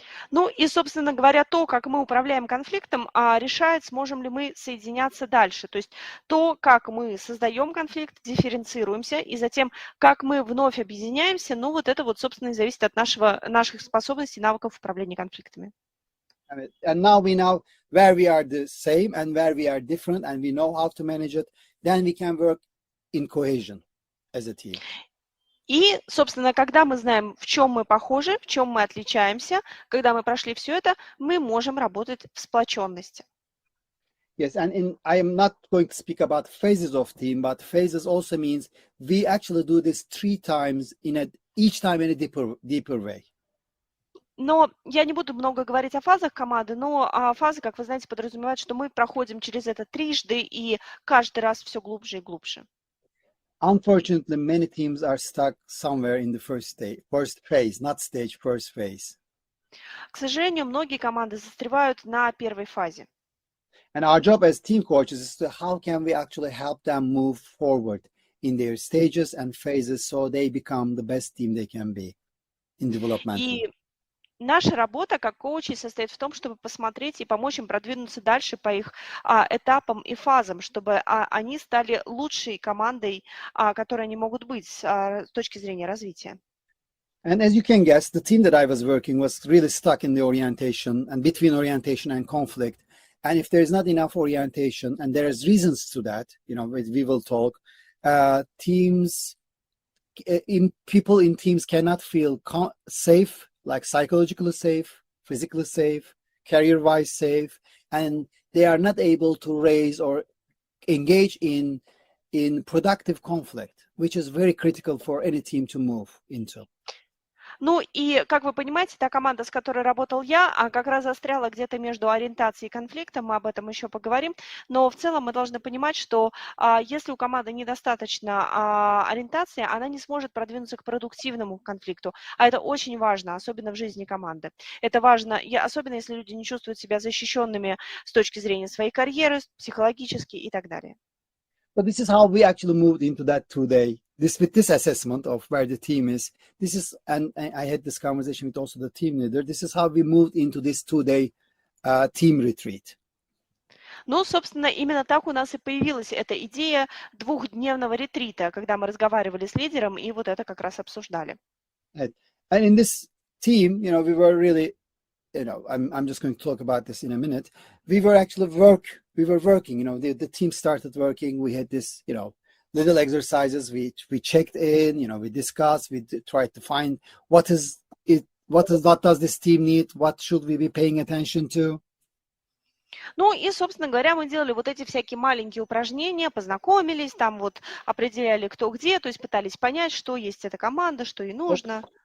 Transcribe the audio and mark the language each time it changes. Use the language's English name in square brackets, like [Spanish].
[Russian] Ну и, собственно говоря, то, как мы управляем конфликтом, решает, сможем ли мы соединяться дальше. То есть то, как мы создаем конфликт, дифференцируемся, и затем, как мы вновь объединяемся, ну вот это вот, собственно, и зависит от наших способностей, навыков управления конфликтами. [English] And now we know where we are the same and where we are different, and we know how to manage it. Then we can work in cohesion as a team. [Russian] И, собственно, когда мы знаем, в чем мы похожи, в чем мы отличаемся, когда мы прошли все это, мы можем работать в сплоченности. [English] Yes, and I am not going to speak about phases of team, but phases also means we actually do this 3 times each time in a deeper way. [Russian] Но я не буду много говорить о фазах команды, но фазы, как вы знаете, подразумевают, что мы проходим через это трижды и каждый раз все глубже и глубже. [English] Unfortunately, many teams are stuck somewhere in the first phase, not stage, first phase. [Russian] К сожалению, многие команды застревают на первой фазе. [English] And our job as team coaches is to how can we actually help them move forward in their stages and phases so they become the best team they can be in development. [Russian] И наша работа как коучей состоит в том, чтобы посмотреть и помочь им продвинуться дальше по их этапам и фазам, чтобы они стали лучшей командой, которой они могут быть с точки зрения развития. [English] And as you can guess, the team that I was working was really stuck in the orientation and between orientation and conflict. And if there is not enough orientation, and there is reasons to that, we will talk, people in teams cannot feel safe, like psychologically safe, physically safe, career-wise safe, and they are not able to raise or engage in productive conflict, which is very critical for any team to move into. [Russian] Ну и, как вы понимаете, та команда, с которой работал я, как раз застряла где-то между ориентацией и конфликтом, мы об этом еще поговорим, но в целом мы должны понимать, что если у команды недостаточно ориентации, она не сможет продвинуться к продуктивному конфликту, а это очень важно, особенно в жизни команды. Это важно, особенно если люди не чувствуют себя защищенными с точки зрения своей карьеры, психологически и так далее. [English] But this is how we actually moved into that 2-day. With this assessment of where the team is, and I had this conversation with also the team leader. This is how we moved into this 2-day team retreat. [Russian] Ну, собственно, именно так у нас и появилась эта идея двухдневного ретрита, когда мы разговаривали с лидером и вот это как раз обсуждали. [English] And in this team, we were really, I'm just going to talk about this in a minute. We were working. The team started working. We had this, little exercises. We checked in. We discussed. We tried to find what does this team need? What should we be paying attention to? [Russian] Ну и, собственно говоря, мы делали вот эти всякие маленькие упражнения, познакомились, там вот определяли, кто где, то есть пытались понять, что есть эта команда, что ей нужно.